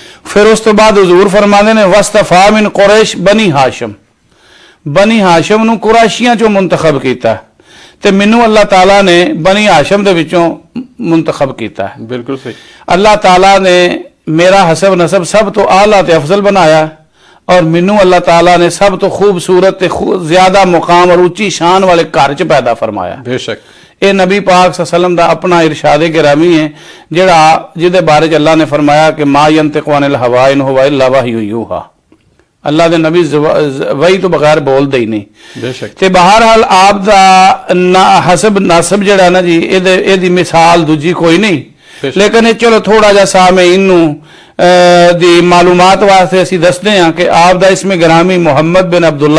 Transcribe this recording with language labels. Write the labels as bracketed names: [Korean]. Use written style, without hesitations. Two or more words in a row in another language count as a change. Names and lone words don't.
[Punjabi] پھر اس تو بعد حضور فرماتے نے [Arabic] واصطفى من قريش بني هاشم [Punjabi] نوں قریشیاں چوں منتخب کیا تے مینوں اللہ تعالیٰ نے بنی ہاشم دے وچوں منتخب کیا۔ بالکل صحیح. اللہ تعالیٰ نے میرا حسب نسب سب تو اعلیٰ تے افضل بنایا اور مینوں اللہ تعالیٰ نے سب تو خوبصورت زیادہ مقام اور اچی شان والے گھر چ پیدا فرمایا بیشک. یہ نبی پاک [Arabic] صلى الله عليه وسلم [Punjabi] دا اپنا ارشادِ گرامی ہے جیہڑا جیہدے بارے چ اللہ نے فرمایا کہ [Arabic] ما ينطق عن الهوى إن هو إلا وحي يوحى. [Punjabi] اللہ دے نبی وحی تو بغیر بولدے ہی نہیں بیشک. تے بہرحال آپ دا حسب نسب جیہڑا نا جی ایہدی مثال دوجی کوئی نہیں، لیکن چلو تھوڑا جا سامے اینوں دی معلومات واسطے اسی دسدے ہیں کہ آپ دا اسمیں گرامی محمد بن عبداللہ.